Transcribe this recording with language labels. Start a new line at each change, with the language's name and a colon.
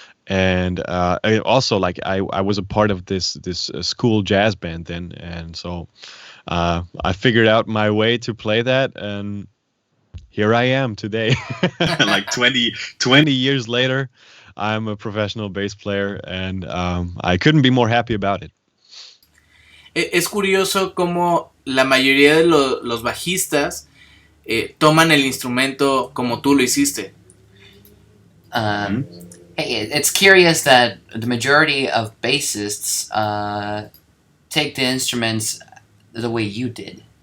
English: And I also like I was a part of this school jazz band then. And so I figured out my way to play that, and here I am today. Like 20 years later, I'm a professional bass player, and I couldn't be more happy about it.
Spanish: Es curioso cómo la mayoría de los bajistas toman el instrumento como tú lo hiciste.
English: It's curious that the majority of bassists take the instruments the way you did.